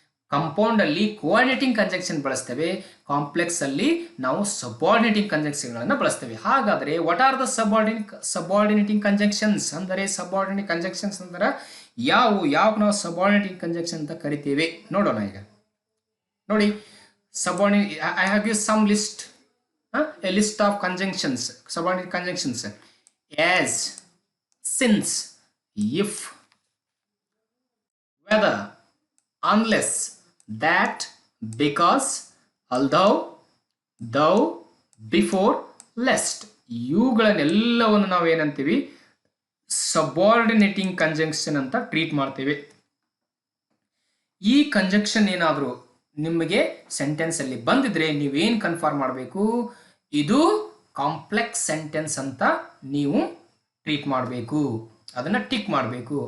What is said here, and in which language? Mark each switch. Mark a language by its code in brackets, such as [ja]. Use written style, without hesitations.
[kn] Compound ಅಲ್ಲಿ coordinating conjunction ಬಳಸ್ತೇವೆ, complex ಅಲ್ಲಿ ನಾವು ಸಬಾರ್ಡಿನೇಟಿಂಗ್ ಕಂಜಂಕ್ಷನ್ ಗಳನ್ನು ಬಳಸ್ತೇವೆ. ಹಾಗಾದ್ರೆ [en] what are the subordinating conjunctions [kn] ಅಂದರೆ ಸಬಾರ್ಡಿನೇಟ್ ಕಂಜಂಕ್ಷನ್ಸ್ ಅಂದ್ರೆ ಯಾವ ನಾವು ಸಬಾರ್ಡಿನೇಟಿಂಗ್ ಕಂಜಂಕ್ಷನ್ ಅಂತ ಕರಿತೇವೆ ನೋಡೋಣ. ಈಗ ನೋಡಿ, [en] subordinate, I have used some list, a list of conjunctions, subordinate conjunctions as, since, if, whether, unless, that, because, although, though, before, lest. [kn] ಇವುಗಳನ್ನೆಲ್ಲವನ್ನು ನಾವು ಏನಂತೀವಿ? ಸಬಾರ್ಡಿನೇಟಿಂಗ್ ಕಂಜಂಕ್ಷನ್ ಅಂತ ಟ್ರೀಟ್ ಮಾಡ್ತೇವೆ. ಈ ಕಂಜಂಕ್ಷನ್ ಏನಾದರೂ ನಿಮಗೆ ಸೆಂಟೆನ್ಸ್ ಅಲ್ಲಿ ಬಂದಿದ್ರೆ ನೀವೇನು ಕನ್ಫರ್ಮ್ ಮಾಡಬೇಕು? ಇದು ಕಾಂಪ್ಲೆಕ್ಸ್ ಸೆಂಟೆನ್ಸ್ ಅಂತ ನೀವು ಟ್ರೀಟ್ ಮಾಡಬೇಕು, ಅದನ್ನ ಟಿಕ್ ಮಾಡಬೇಕು.